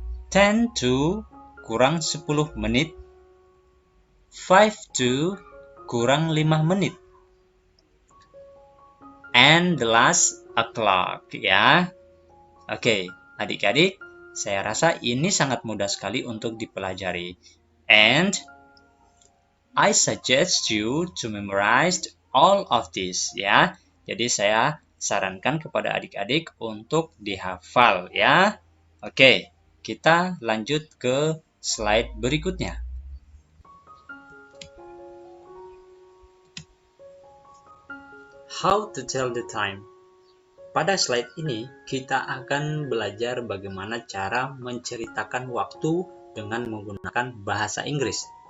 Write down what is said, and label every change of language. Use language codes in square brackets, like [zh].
[en] 10 to [id] kurang 10 menit. [en] 5 to [id] kurang 5 menit. [en] And the last o'clock, ya. [id] Oke, adik-adik, saya rasa ini sangat mudah sekali untuk dipelajari. [en] And I suggest you to memorize all of this, ya. [id] Jadi saya sarankan kepada adik-adik untuk dihafal, ya. Oke, kita lanjut ke slide berikutnya. [en] How to tell the time. [id] Pada slide ini, kita akan belajar bagaimana cara menceritakan waktu dengan menggunakan bahasa Inggris.